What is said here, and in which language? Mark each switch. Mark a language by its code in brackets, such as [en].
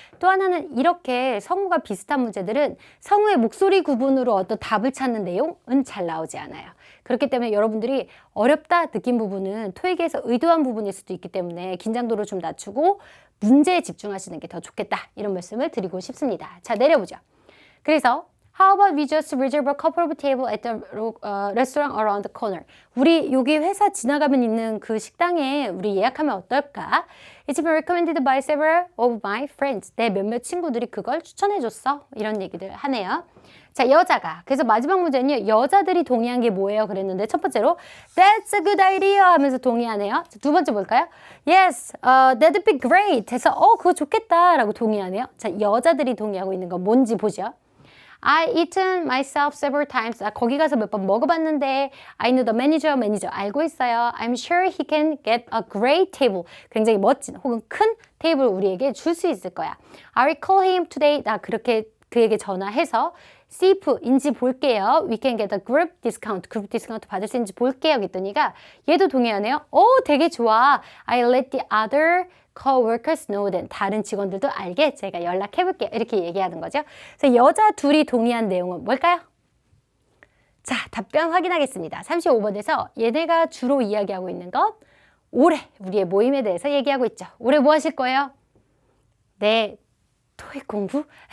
[ko] 또 하나는 이렇게 성우가 비슷한 문제들은 성우의 목소리 구분으로 어떤 답을 찾는 내용은 잘 나오지 않아요. 그렇기 때문에 여러분들이 어렵다 느낀 부분은 토익에서 의도한 부분일 수도 있기 때문에 긴장도를 좀 낮추고 문제에 집중하시는 게 더 좋겠다 이런 말씀을 드리고 싶습니다. 자 내려보죠. 그래서 [en] How about we just reserve a couple of table at the restaurant around the corner? [ko] 우리 여기 회사 지나가면 있는 그 식당에 우리 예약하면 어떨까? [en] It's been recommended by several of my friends. [ko] 내 몇몇 친구들이 그걸 추천해줬어. 이런 얘기들 하네요. 자, 여자가. 그래서 마지막 문제는요. 여자들이 동의한 게 뭐예요? 그랬는데 첫 번째로 [en] That's a good idea [ko] 하면서 동의하네요. 자, 두 번째 볼까요? [en] Yes, that'd be great. [ko] 해서 그거 좋겠다 라고 동의하네요. 자, 여자들이 동의하고 있는 건 뭔지 보죠. [en] I eaten myself several times. [ko] 거기 가서 몇 번 먹어봤는데 [en] I know the manager [ko] 알고 있어요. [en] I'm sure he can get a great table. [ko] 굉장히 멋진 혹은 큰 테이블 우리에게 줄 수 있을 거야. [en] I will call him today. [ko] 나 그렇게 그에게 전화해서 see if인지 볼게요. [en] We can get a group discount. [ko] 그룹 디스카운트 받을 수 있는지 볼게요. 그랬더니가 얘도 동의하네요. 되게 좋아. [en] I let the other co-workers know then. [ko] 다른 직원들도 알게 제가 연락해볼게요. 이렇게 얘기하는 거죠. 그래서 여자 둘이 동의한 내용은 뭘까요? 자, 답변 확인하겠습니다. 35번에서 얘네가 주로 이야기하고 있는 건 올해 우리의 모임에 대해서 얘기하고 있죠. 올해 뭐 하실 거예요? 네. 토익 공부?